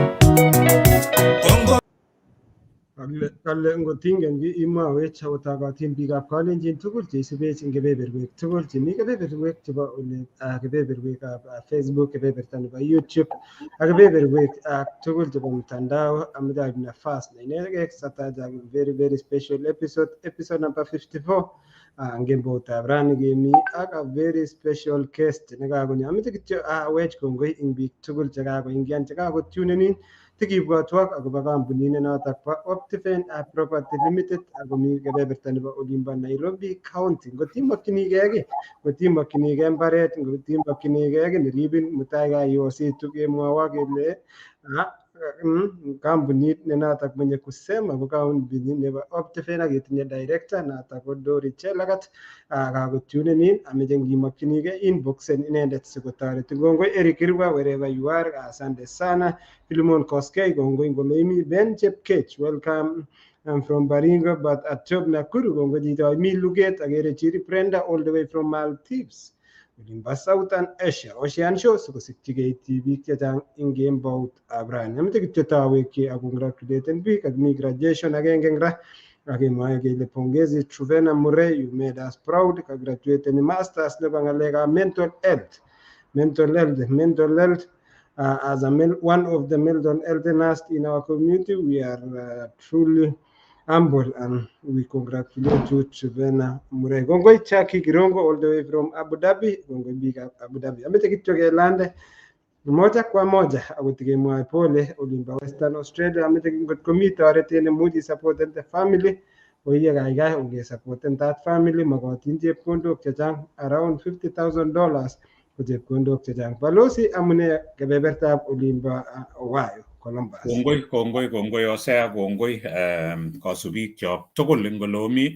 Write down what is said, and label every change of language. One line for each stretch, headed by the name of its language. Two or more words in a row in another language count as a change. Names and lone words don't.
Kalenjin: Kale ngotingengi imawe chawtagatin bigap Kalenjin tugul cheisubech ing kebeberwek tugul chemi kebeberwek chebo ole kebeberwekab Facebook, kebeberta nebo YouTube ak kebeberwek tugul chebo mtandao. Amedaib nafas na inegei sataja
English: very special episode number 54
Kalenjin: ngemboutab rani kemi ak
English: a very special guest
Kalenjin: nekakonyo. Ameche kityo awech kongoi ing biik tugul chekakoingian chekakotunenin tikibwatwok akobo kampunit nenotok bo Optiven Property Limited akomi kebeberta nebo olimbo Nairobi County. Ngotimokchinigei kiy, ngotimokchinigei mbaret, ngotimokchinigei kiy neribin mutai kaiositu kemwowo kele kampunit nenotok menye kusema ko kampunit nebo Optiven aketinye director notok ko Dori Chelagat kakotunenin. Ameche ngimokchinigei inboxen inendet sikotoreti.
English: Kongoi Eric Kirwa wherever you are,
Swahili: asante sana.
Kalenjin: Philemon Koskei kongoi ngoleimi. Ben Chepkech,
English: welcome. I'm from Baringo but at Job Nakuru.
Kalenjin: Kongoi chito mi Luget agere Chiri Brenda
English: all the way from Maldives.
Kalenjin: Olimbo Southern Asia, Ocean Show sikosikchigei tibik chechang ing kembout ab rani. Ameche kityo tawekyi ak congratulaten biik ak mi graduation agenge eng ra akemwoe kele pongezi Truvena Murray,
English: you made us proud.
Kalenjin: Kagraduaten masters nebo ng'alekab
English: mental health as one of the mental health nurse in our community. We are truly humble and we congratulate you, Truvena Murray.
Kalenjin: Kongoi Chaki Kirongo
English: all the way from Abu Dhabi.
Kalenjin: Kongoi big Abu Dhabi. Ameche kityo kelande
Swahili: moja kwa moja
Kalenjin: akotikemwoe pole olimbo Western Australia. Ameche ngotko mi toretet nemuch isupporten
English: the family
Kalenjin: oiye kaikai ongesupporten
English: that family.
Kalenjin: Mokotin chepkondok chechang around $50,000 ko chepkondok chechang. Balozi amune kebebertab olimbo Ohio, Columbus. Kongoi Osea, kongoi kasubik chok tugul ing olomi.